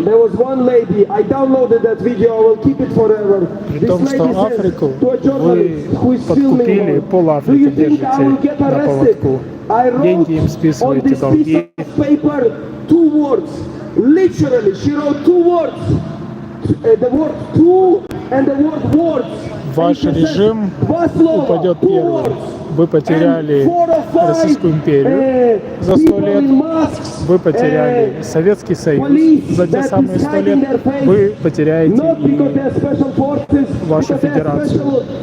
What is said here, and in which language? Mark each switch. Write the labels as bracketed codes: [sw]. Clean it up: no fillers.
[en] There was one lady, I downloaded that video, I will keep it forever. [ru] При том, что Африку вы подкупили, пол-Африки держите на поводку. Деньги им списываете, долги. [en] Paper, 2 words. Literally, she wrote 2 words. The word two and the word words. [ru] Ваш режим упадет первым. Вы потеряли Российскую империю за 100 лет, вы потеряли Советский Союз за те самые 100 лет, вы потеряете и вашу федерацию.